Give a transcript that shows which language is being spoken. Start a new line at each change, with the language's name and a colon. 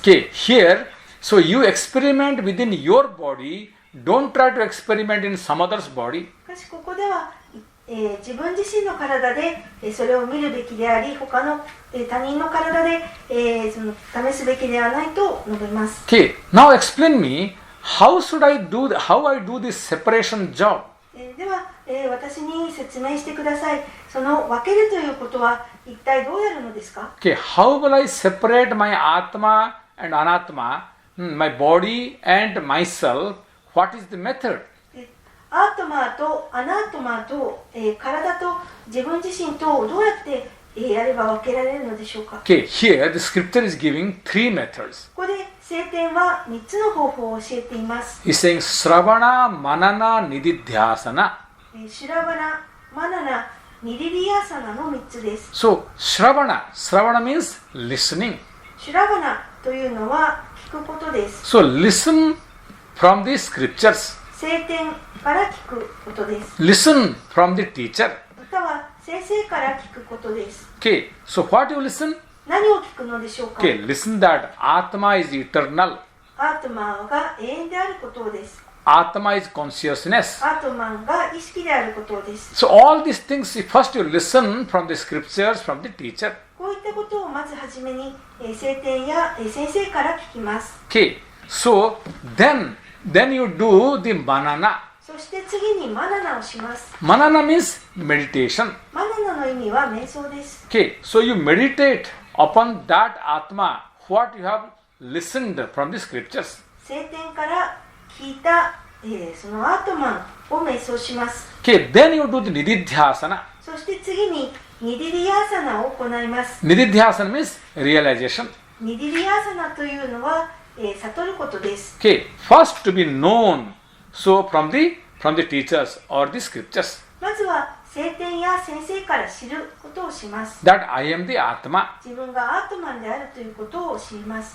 English: Okay, here, so you experiment within your body, don't try to experiment in some other's body.
Japanese: しかしここでは、自分自身の体でそれを見るべきであり、他の他人の体でその試すべきではないと述べます。
English: Okay, now explain me how I do this separation job.
Japanese: では、私に説明してください。その分けるということは一体どうやるのですか？
English: Okay, how will I separate my Atma and Anatma, my body and myself? What is the method?
Japanese: アートマーとアナートマーと、体と自分自身とどうやって、やれば分けられるのでしょうか？
English: Okay, here the scripture is giving three methods.
Japanese: ここで聖典は3つの方法を教えています。
English: He's saying Sravana, Manana, Nididhyasana.
Japanese: シュラバナ、マナナ、ニリリヤサナの3つです。
English: So, Shravana means listening.
Japanese: シュラバナというのは聞くことです。
English: So, listen from the scriptures.
Japanese: 聖典から聞くことです。
English: Listen from the teacher.
Japanese: または先生から聞くことです。
English: Okay, so what you listen?
Japanese: 何を聞くのでしょうか？
English: Okay, listen that Atma is eternal.
Japanese: アートマンが永遠であることです。
English: Atma is consciousness.
Japanese: アートマンが意識であることです。
English: So, all these things, first you listen from the scriptures, from the teacher.
Japanese: こういったことをまずはじめに聖典や先生から聞きます。
English: Okay, so then you do the manana.
Japanese: そして次にマナナをします。
English: Manana means meditation.
Japanese: マナナの意味は瞑想です。
English: Okay, so you meditate upon that Atma, what you have listened from the scriptures.
Japanese: 聖典から聞いた、そのアートマンを瞑想します。
English: Okay, then you do the Nididhyasana.
Japanese: そして次にニディリヤーサナを行います。
English: Nididhyasana means realization.
Japanese: ニディリヤーサナというのは、悟ることです。
English: Okay, first to be known, so from the teachers or the scriptures,
Japanese: まずは聖典や先生から知ることをします。
English: that I am the Atma.
Japanese: 自分がアートマンであるということを知ります。